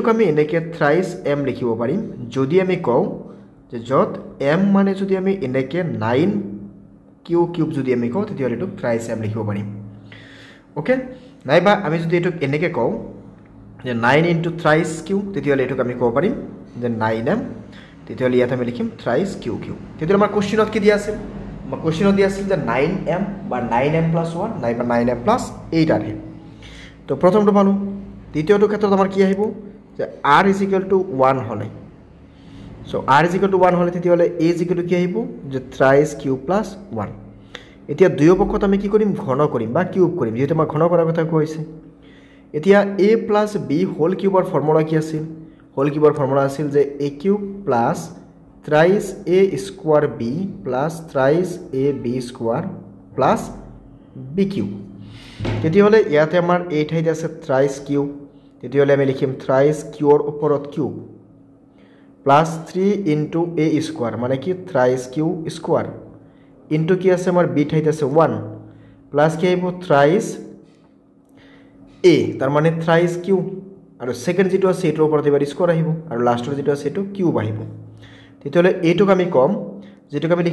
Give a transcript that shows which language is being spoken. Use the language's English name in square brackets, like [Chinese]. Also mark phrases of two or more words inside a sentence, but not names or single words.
[Assamese] আমি এনেকৈ [English] thrice m [Assamese] লিখিব পাৰিম যদি আমি কও যে যত m মানে যদি আমি এনেকৈ 9 q কিউব যদি আমি কও তেতিয়াহলে এটুক thrice m লিখিব পাৰিম ওকে নাইবা আমি যদি এটুক এনেকৈ কও যে [English] 9 into thrice q [Assamese] তেতিয়াহলে এটুক আমি কব পাৰিম যে 9m তেতিয়াহলে ইয়াত আমি লিখিম [English] thrice q [Assamese] কিউব তেতিয়াহলে আমাৰ কোশ্চেনত কি দিয়া আছে আমাৰ কোশ্চেনত দিয়া আছে যে 9m বা 9m + 1 নাইবা 9m + 8 আহে তো প্ৰথমটো পালো দ্বিতীয়টো ক্ষেত্ৰত আমাৰ কি আহিব যে [English] r is equal to 1 হলে so r is equal to 1 হলে [Assamese] তেতিয়াহলে [English] a is equal to [Assamese] কি আহিব যে [English] thrice q plus 1 [Assamese] এতিয়া দুই পক্ষত আমি কি কৰিম ঘন কৰিম বা কিউব কৰিম যেহেতু আমাৰ ঘন কৰাৰ কথা কৈছে এতিয়া [English] a plus b [Assamese] হোল কিউবৰ ফৰ্মুলা কি আছিল হোল কিউবৰ ফৰ্মুলা আছিল যে a কিউব [English] plus thrice a square b plus thrice a b square plus b [Assamese] কিউব তেতিয়াহলে ইয়াতে আমাৰ a ঠাইত আছে thrice কিউব তেতিয়াহলে আমি লিখিম [English] thrice q [Assamese] ৰ ওপৰত কিউব [English] plus 3 into a square [Assamese] মানে কি [English] thrice q square into [Assamese] কি আছে আমাৰ b ঠাইত আছে 1 plus কি আহিব thrice a তাৰ মানে [English] thrice q [Assamese] আৰু সেকেন্ড যেটো আছে এটোৰ ওপৰত এবাৰ স্কয়াৰ আহিব আৰু লাষ্টৰ যেটো আছে এটো কিউব আহিব তেতিয়াহলে এটোক আমি কম যেটোক আমি